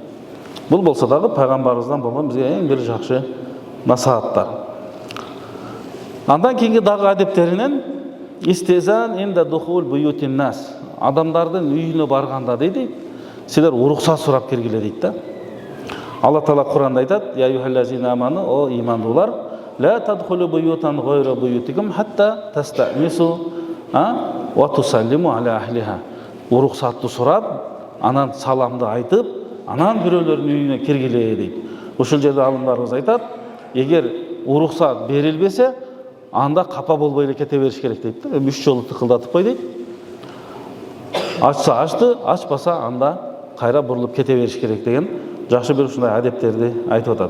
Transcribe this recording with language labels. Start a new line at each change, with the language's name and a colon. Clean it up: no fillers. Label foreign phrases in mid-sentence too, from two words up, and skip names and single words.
Kyrgyz: Бул болсо дагы пайгамбарыбыздан болгон бизге эң бир жакшы насааттар. Андан кийинки дагы адептеринен
Arabic: الاستئذان عند دخول بيوت الناس.
Kyrgyz: Адамдардын үйүнө барганда дейт, силер уруксат сурап киргиле дейт да. Алла Таала Куранда айтат:
Arabic: "يا أيها الذين آمنوا,
Kyrgyz: о имандуулар,
Arabic: لا تدخلوا بيوتا غير بيوتكم حتى تستأنسوا وتسلموا على أهلها."
Kyrgyz: Уруксатты сурап, анан саламды айтып, анан бирөөлөрдүн үйүнө киргиле дейт. Ушул жерде алымдарыбыз айтат, эгер уруксат берилбесе, анда капа болбой эле кете бериш керек дейт да. 3 жолу тыкылдатып кой дейт. Ачса ачты, ачпаса анда кайра бурулуп кете бериш керек деген жакшы бир ушундай адептерди айтып атат.